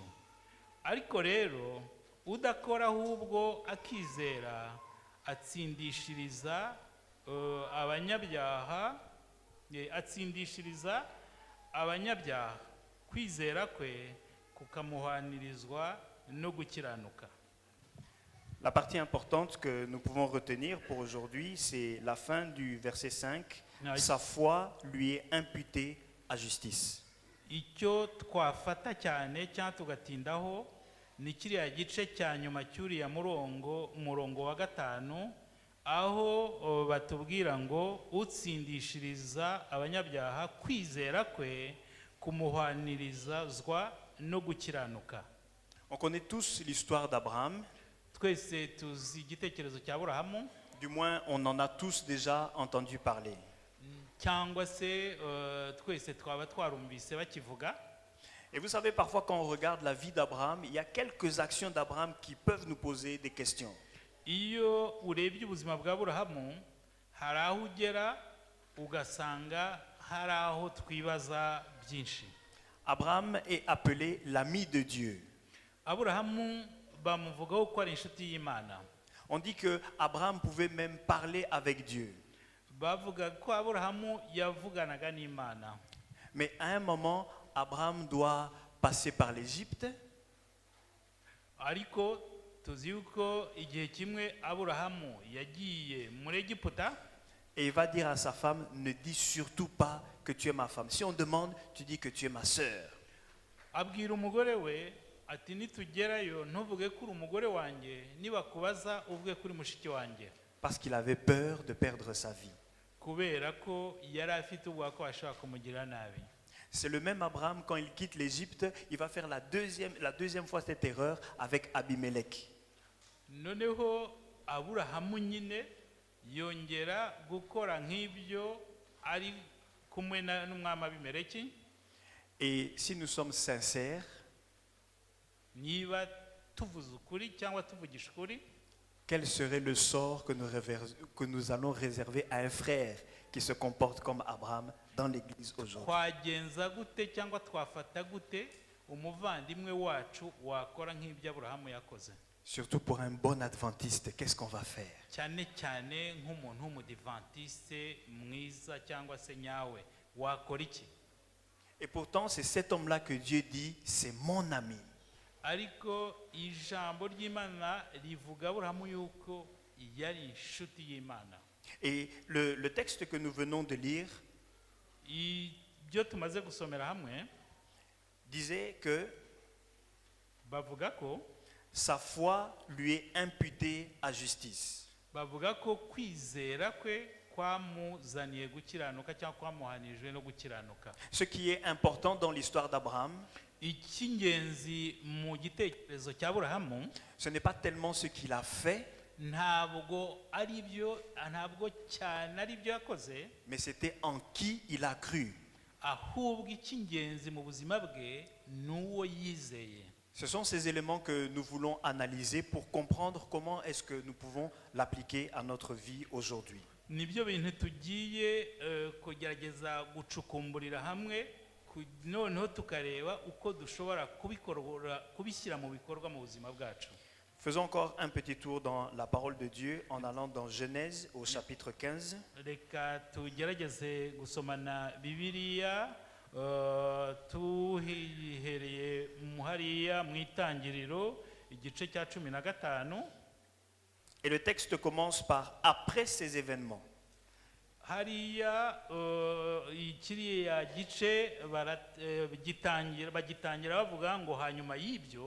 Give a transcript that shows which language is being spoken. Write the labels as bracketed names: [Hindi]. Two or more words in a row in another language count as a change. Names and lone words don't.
[Kinyarwanda] Ariko rero udakora ahubwo akizera atsindishiriza abanyabyaha, kwizera kwe kukamuhanirizwa no gukiranuka. [French] La partie importante que nous pouvons retenir pour aujourd'hui, c'est la fin du verset 5. Ouais. Sa foi lui est imputée à justice. [Kinyarwanda] icyo twafata cyane cyangwa tugatindaho ni kiriya gice cya nyuma cy'uriya murongo wa gatanu aho batubwira ngo utsindishiriza abanyabyaha kwizera kwe kumuhanirizwa no gukiranuka. [French] On connaît tous l'histoire d'Abraham. [Kinyarwanda] Twese tuzi igitekerezo cya Aburahamu, [French] Du moins, on en a tous déjà entendu parler. [Kinyarwanda] cyangwa se twese twaba twarumvise bakivuga. [French] Et vous savez, parfois quand on regarde la vie d'Abraham, il y a quelques actions d'Abraham qui peuvent nous poser des questions. [Kinyarwanda] Iyo urebye ubuzima bwa Aburahamu hari aho ugera ugasanga hari aho twibaza byinshi. [French] Abraham est appelé l'ami de Dieu. [Kinyarwanda] Aburahamu bamuvugaho ko ari inshuti y'Imana. [French] On dit que Abraham pouvait même parler avec Dieu. [Kinyarwanda] Bavuga ko Aburahamu yavuganaga n'Imana. [French] Mais à un moment, Abraham doit passer par l'Égypte. [Kinyarwanda] Ariko tuzi yuko igihe kimwe Aburahamu yagiye muri Egiputa, [French] Et il va dire à sa femme, ne dis surtout pas que tu es ma femme. Si on demande, tu dis que tu es ma sœur. [Kinyarwanda] abwira umugore we ati nitugerayo ntuvuge ko uri umugore wanjye, nibakubaza uvuge ko uri mushiki wanjye. [French] Parce qu'il avait peur de perdre sa vie. [Kinyarwanda] Kubera ko yari afite ubwoba ko ashobora kumugirira nabi. [French] C'est le même Abraham, quand il quitte l'Égypte, il va faire la deuxième fois cette erreur avec Abimelech. [Kinyarwanda] Noneho Aburahamu nyine yongera gukora nk'ibyo ari kumwe n'umwami Abimeleki. [French] Et si nous sommes sincères, [Kinyarwanda] Niba tuvuze ukuri cyangwa tuvugisha ukuri, [French] quel serait le sort que nous allons réserver à un frère qui se comporte comme Abraham dans l'Église aujourd'hui? [Kinyarwanda] twagenza gute cyangwa twafata gute umuvandimwe wacu wakora nk'ibyo Aburahamu yakoze? [French] Surtout pour un bon adventiste, qu'est-ce qu'on va faire? [Kinyarwanda] Cyane cyane nk'umuntu w'umudivantiste mwiza cyangwa se nyawe wakora iki? [French] Et pourtant, c'est cet homme-là que Dieu dit, c'est mon ami. [Kinyarwanda] Ariko ijambo ry'Imana rivuga Aburahamu yuko yari inshuti y'Imana. [French] Et le texte que nous venons de lire [Kinyarwanda] Ibyo tumaze gusomera hamwe [French] disait que [Kinyarwanda] bavuga ko [French] sa foi lui est imputée à justice. [Kinyarwanda] bavuga ko kwizera kwe kwamuzaniye gukiranuka cyangwa kwamuhanijwe no gukiranuka. [French] Ce qui est important dans l'histoire d'Abraham, [Kinyarwanda] Icy'ingenzi mu gitekerezo cya Aburahamu [French] ce n'est pas tellement ce qu'il a fait, [Kinyarwanda] ntabwo cyane ari byo yakoze, [French] mais c'était en qui il a cru. [Kinyarwanda] ahubwo icy'ingenzi mu buzima bwe ni uwo yizeye. [French] Ce sont ces éléments que nous voulons analyser pour comprendre comment est-ce que nous pouvons l'appliquer à notre vie aujourd'hui. [Kinyarwanda] Nibyo bintu tugiye kugerageza gucukumburira hamwe, noneho tukareba uko dushobora kubishyira mu bikorwa mu buzima bwacu. [French] Faisons encore un petit tour dans la parole de Dieu en allant dans Genèse au chapitre 15. [Kinyarwanda] Reka tugerageze gusomana Bibiliya tuhihereye hariya mu itangiriro igice cya 15. [French] Et le texte commence par « Après ces événements ». [Kinyarwanda] Hariya kiriya gice bagitangira bavuga ngo hanyuma y'ibyo.